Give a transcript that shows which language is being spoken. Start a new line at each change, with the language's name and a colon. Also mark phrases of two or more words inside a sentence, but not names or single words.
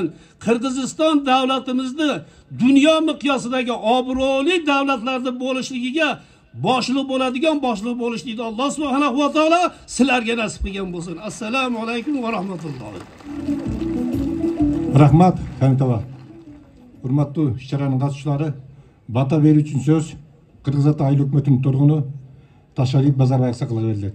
Uzbek: Qirg'iziston davlatimizni dunyo miqyosidagi obro'li davlatlarda bo'lishligiga boshliq bo'ladigan boshliq bo'lishlikni Alloh subhanahu va taolo sizlarga nasib qilgan bo'lsin. Assalomu alaykum va rahmatulloh. Rahmat, Hamit aba.
Kyrgyz: Hurmatlı иш-чаранын катышчылары, бата берүү үчүн сөз Кыргызстан айыл өкмөтүнүн тургуну Ташалиев Базарбай аксакалга берилет.